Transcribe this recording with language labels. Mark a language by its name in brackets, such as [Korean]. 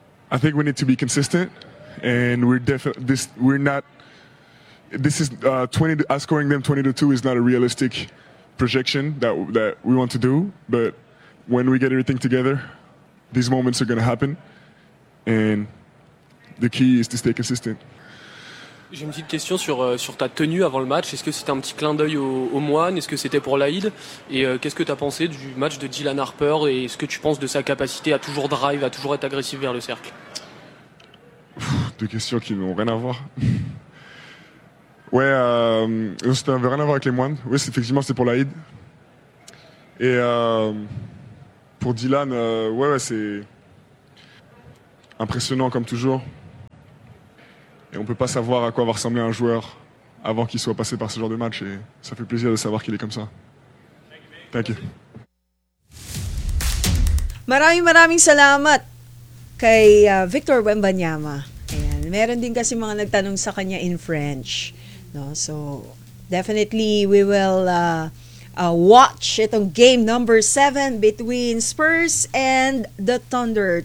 [English] I think we need to be consistent, and scoring them 20-2 is not a realistic projection that we want to do, but when we get everything together, these moments are going to happen, and the key is to stay consistent. [French] J'ai une petite question sur ta tenue avant le match. Est-ce que c'était un petit clin d'œil au moine? Est-ce que c'était pour l'Aïd? Et qu'est-ce que tu as pensé du match de Dylan Harper? Et est-ce que tu penses de sa capacité à toujours drive, à toujours être agressif vers le cercle? Deux questions qui n'ont rien à voir. Ouais, ça n'avait rien à voir avec les moines. Oui, effectivement, c'est pour l'Aïd. Et pour Dylan, ouais, c'est impressionnant comme toujours. Et on ne peut pas savoir à quoi va ressembler un joueur avant qu'il soit passé par ce genre de match. Et ça fait plaisir de savoir qu'il est comme ça. [English] Thank you. [Filipino] Maraming salamat kay Victor Wembanyama. Ayan. Meron din kasi mga nagtanong sa kanya [English] in French. [Filipino] No? [English] So, definitely we will watch [Filipino] itong [English] game number 7 between Spurs and the Thunder.